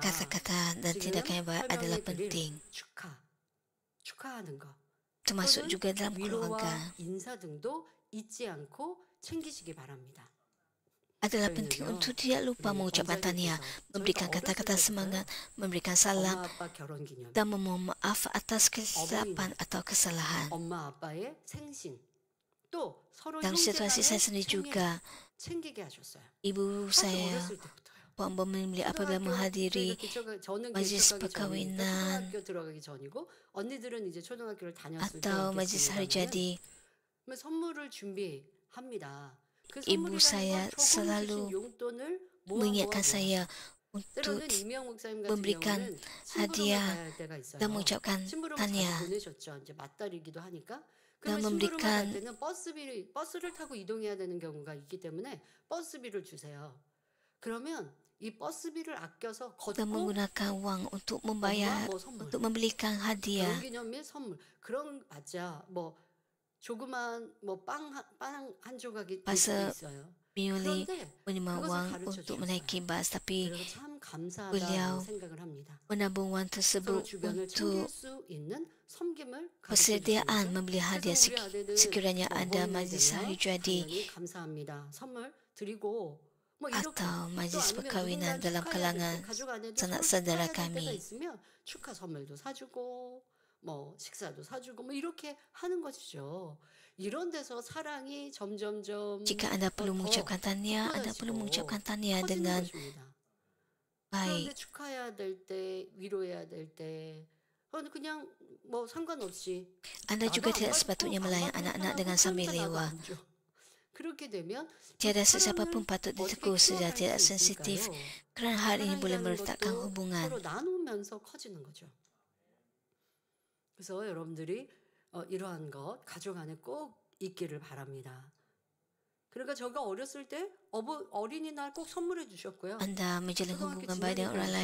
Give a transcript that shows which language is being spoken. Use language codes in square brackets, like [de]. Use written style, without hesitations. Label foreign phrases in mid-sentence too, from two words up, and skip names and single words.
[ms] Kata-kata dan [ko] 지금 [ms] tindakan yang baik adalah [ko] 설명해 드릴 [ms] penting, [ko] 축하하는 것 [ms] termasuk [ko] 또는 [ms] juga dalam keluarga. [ko] 위로와 인사 등도 잊지 않고 챙기시기 바랍니다. [ms] Adalah penting [ko] 저희는요, [ms] untuk tidak lupa [ko] 우리 [ms] mengucapkan tahniah, [ko] 원장님께서 [ms] memberikan [ko] 저희가 어렸을 [ms] kata-kata [ko] 때부터요, [ms] semangat, memberikan [ko] 엄마 [ms] salam, [ko] 아빠 결혼 기념, [ms] dan memohon maaf atas kesilapan atau kesalahan. [ko] 엄마 아빠의 생신, 또 서로 [ms] Dalam situasi saya sendiri juga, [ko] 챙기게 하셨어요. [ms] ibu [ko] 아주 [ms] saya, [ko] 어렸을 때부터요. [ms] Puan Bomimli apabila menghadiri [ko] 저는 [ms] majlis [ko] 개척하기 전이니까 [ms] perkahwinan [ko] 초등학교 들어가기 전이고 언니들은 이제 초등학교를 다녔을 [ms] atau majlis hari jadi, [ko] 선물을 준비합니다. 그 [ms] ibu [ko] 선물이라는 [ms] saya [ko] 건 조금 주신 [ms] selalu [ko] 용돈을 [ms] mengingatkan saya untuk [ko] 때로는 이명 목사님 같은 [ms] memberikan [ko] 경우는 심부름을 [ms] hadiah [ko] 가야 할 때가 있어요. [ms] dan mengucapkan [ko] 심부름을 자주 [ms] tahniah [ko] 보내셨죠. 이제 맞달이기도 하니까. [ms] dan [ko] 그러면 심부름을 갈 [ms] memberikan [ko] 때는 버스를 타고 이동해야 되는 경우가 있기 때문에 버스비를 주세요. 그러면 이 버스비를 아껴서 [ms] dan [ko] 걷고 [ms] menggunakan wang untuk [ko] 엄마 [ms] membayar, [ko] 뭐 선물, [ms] untuk membelikan hadiah. [ko] 결혼기념일 선물 그런 맞아 뭐 조그만 뭐 빵 한 조각이 될 수도 [ms] Pasal [ko] 있어요. [ms] Miyuli [ko] 그런데 [ms] menerima [ko] 그것을 [ms] wang [ko] 가르쳐 [ms] untuk [ko] 주셨어요. [ms] menaiki bas, tapi [ko] 그래서 참 감사하다는 [ms] beliau [ko] 생각을 합니다. [ms] menabung wang [ko] 서로 [ms] tersebut [ko] 주변을 챙길 [ms] untuk [ko] 수 있는 섬김을 가르쳐 [ms] persediaan [ko] 주시면서 [ms] membeli hadiah [ko] 그래서 우리 아들은 [ms] sekiranya [ko] 뭐 [ms] ada [ko] 어버이날 [ms] majlis [ko] 되면 [ms] hari jadi [ko] 당연히 감사합니다. 선물 드리고 뭐 이렇게 [ms] atau [ko] 또 [ms] majlis [ko] 아니면 [ms] perkahwinan [ko] 누군가 [ms] dalam [ko] 축하해야 될 때 [ms] kalangan [ko] 가족 안에도 [ms] sanak [ko] 서로 [ms] saudara [ko] 축하해야 될 때가 [ms] kami. [ko] 있으면 축하 선물도 사주고 뭐 식사도 사주고 뭐 이렇게 하는 것이죠. 이런 데서 사랑이 점점점 [ms] Jika anda perlu [ko] 더 [ms] mengucapkan tahniah, anda perlu [ko] 깊어지고 [ms] mengucapkan tahniah [ko] 커지는 [ms] dengan [ko] 것입니다. [ms] baik. [ko] 그런데 축하해야 될 때, 위로해야 될 때, 그냥 뭐 상관없이 [ms] Anda [ko] 나도 [ms] juga [ko] 안 [ms] tidak [ko] 받고 [ms] sepatutnya [ko] 안 [ms] melayani [ko] 받는 [ms] anak-anak [ko] 사람은 [ms] dengan sambil [ko] 그러니까 나도 [ms] lewa. [ko] 안 줘. 그렇게 되면 [ms] Tiada [ko] 사랑을 [ms] sesiapa pun patut [ko] 어떻게 [ms] ditegur secara [ko] 키워갈 [ms] tidak [ko] 수 [ms] sensitif, [ko] 있을까요? [ms] kerana hal ini boleh [ko] 사랑이라는 [ms] meretakkan [ko] 것도 [ms] hubungan. [ko] 서로 나누면서 커지는 거죠. 그래서 여러분들이 이러한 것 가족 안에 꼭 있기를 바랍니다. 그러니까 제가 어렸을 때 어린이날 꼭 선물해 주셨고요. [ms] Anda menjalin [ko] 초등학교 [ms] hubungan baik dengan orang